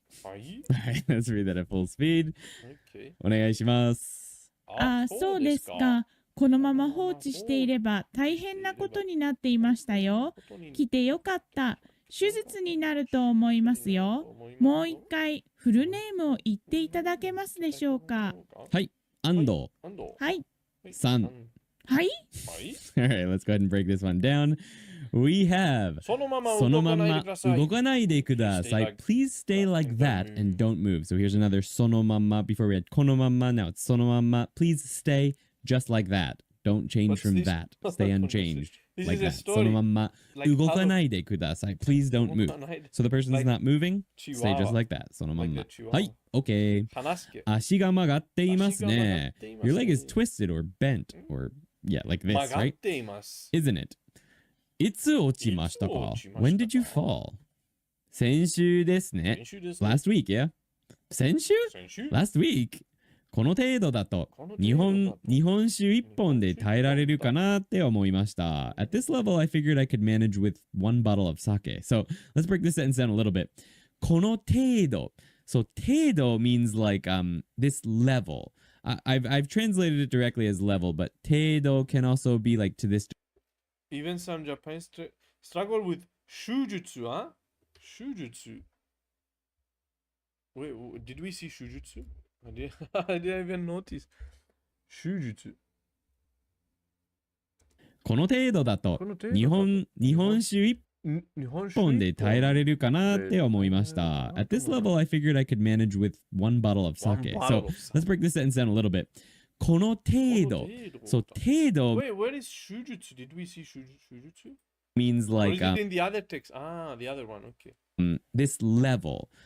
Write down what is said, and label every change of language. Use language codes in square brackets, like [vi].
[en] Alright, let's read that at full speed. [ja] お願いします。そうですか。このまま放置していれば大変なことになっていましたよ。来てよかった。手術になると思いますよ。もう一回フルネームを言っていただけますでしょうか。はい、安藤。はい。さん。はい。 [en] Alright, let's go ahead and break this one down. We have [ja] そのまま動かないでください. [en] Please stay like that and don't move. So here's another [ja] そのまま. [en] Before we had [ja] このまま, [en] now it's [ja] そのまま. [en] Please stay just like that. Don't change from that. Stay unchanged. Like that. [ja] そのまま動かないでください. [en] Please don't move. So the person is not moving. Stay just like that. [ja] そのまま.はい、OK. 足が曲がっていますね. [en] Your leg is twisted or bent or yeah, like this, right? Isn't it? [ja] いつ落ちましたか? [en] When did you fall? [ja] 先週ですね. [en] Last week, yeah? [ja] 先週? [en] Last week? [ja] この程度だと日本酒1本で耐えられるかなって思いました. [en] At this level, I figured I could manage with one bottle of sake. So let's break this sentence down a little bit. この程度. So 程度 means like this level. I've translated it directly as level, but 程度 can also be like to this. Even some Japanese struggle with shujutsu, huh? Shujutsu. Wait, did we see Shujutsu? I didn't even notice. Shujutsu. [ja] この程度だと日本酒一本で耐えられるかなって思いました。 [en] At this level, I figured I could manage with one bottle of sake. So let's break this sentence down a little bit. [ja] この程度。 [en] So [ja] 程度 [en] Wait, where is Shujutsu? Did we see Shujutsu? means Or like is it in the other text? Ah, the other one. Okay. this level.